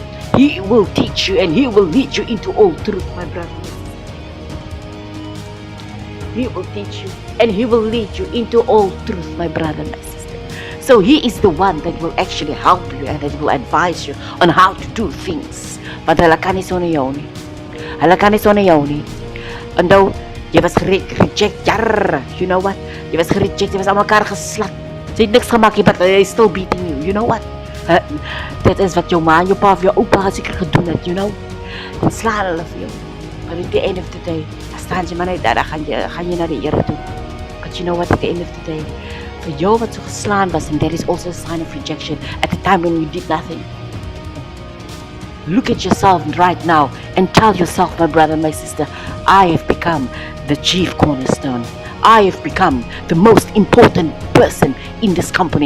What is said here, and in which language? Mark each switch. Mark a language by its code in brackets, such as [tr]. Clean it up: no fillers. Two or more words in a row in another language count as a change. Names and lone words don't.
[en] He will teach you and he will lead you into all truth, my brother. He will teach you and he will lead you into all truth, my brother, my sister. So he is the one that will actually help you and that will advise you on how to do things. [af] Want hulle kan nie sonder jou nie. Hulle kan nie sonder jou nie. Onthou, jy was reject, [en] you know what? [af] Jy was gereject, jy was aan mekaar geslat. Jy het niks gemaak, [en] but they still beating you. You know what? [af] Dit is wat jou ma en jou pa of jou oupa seker gedoen het, [en] you know? [af] Dan slaan hulle vir jou. [en] But at the end of the day, [af] dan staan jy maar net daar, gaan jy na die Here toe. [en] But you know what, at the end of the day, [af] vir jou wat so geslaan was, [en] and that is also a sign of rejection at the time when you did nothing. Look at yourself right now and tell yourself, my brother, my sister, I have become the chief cornerstone. I have become the most important person in this company.